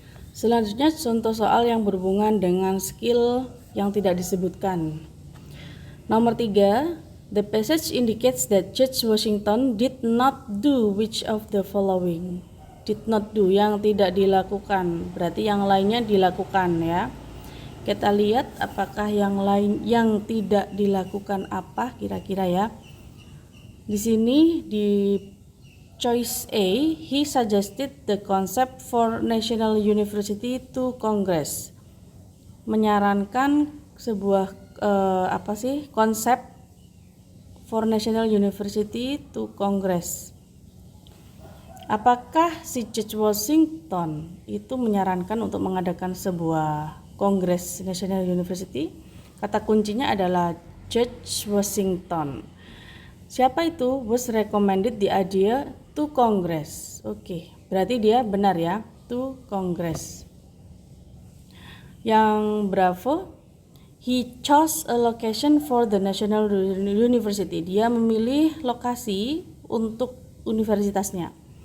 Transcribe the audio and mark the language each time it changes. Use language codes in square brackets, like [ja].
[id] Selanjutnya contoh soal yang berhubungan dengan skill yang tidak disebutkan. Nomor 3, [en] The passage indicates that George Washington did not do which of the following. Did not do, [id] yang tidak dilakukan, berarti yang lainnya dilakukan ya. Kita lihat apakah yang lain yang tidak dilakukan apa kira-kira ya. Di sini di [en] choice A, he suggested the concept for national university to Congress. [id] Menyarankan sebuah konsep [en] for national university to Congress. [id] Apakah si George Washington itu menyarankan untuk mengadakan sebuah Kongres National University? Kata kuncinya adalah George Washington. Siapa itu? [en] Was recommended the idea to Congress. [id] Oke, berarti dia benar ya, [en] to Congress. [id] Yang [en] bravo, he chose a location for the National University. [id] Dia memilih lokasi untuk universitasnya.